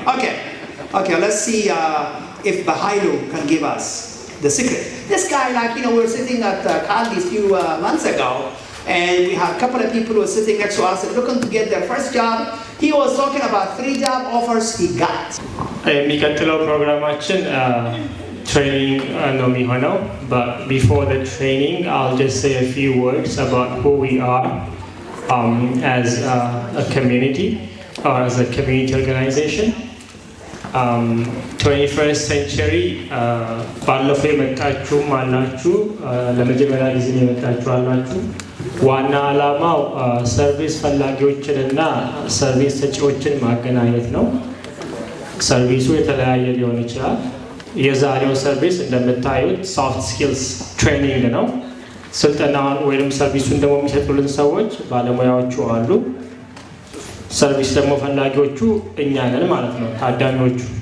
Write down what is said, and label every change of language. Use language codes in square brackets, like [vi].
[en] Okay. Let's see if Bahailu can give us the secret. This guy, we were sitting at Kaldi's few months ago. And we had a couple of people who were sitting next to us and looking to get their first job. He was talking about 3 job offers he got. [am] የሚቀጥለው ፕሮግራማችን training ነው የሚሆነው. [en] But before the training, I'll just say a few words about who we are as a community or as a community organization. [am] 21st century ባለፈው የመጣችሁም አላችሁ፣ ለመጀመሪያ ጊዜ የመጣችሁ አላችሁ። ዋና ዓላማው ሰርቪስ ፈላጊዎችንና ሰርቪስ ሰጪዎችን ማገናኘት ነው። ሰርቪሱ የተለያየ ሊሆን ይችላል። የዛሬው ሰርቪስ እንደምታዩት ሶፍት ስኪልስ ትሬኒንግ ነው። ስልጠናውን ወይም ሰርቪሱን ደግሞ የሚሰጡልን ሰዎች ባለሙያዎቹ አሉ። ሰርቪስ ደግሞ ፈላጊዎቹ እኛ ነን ማለት ነው፣ ታዳሚዎቹ።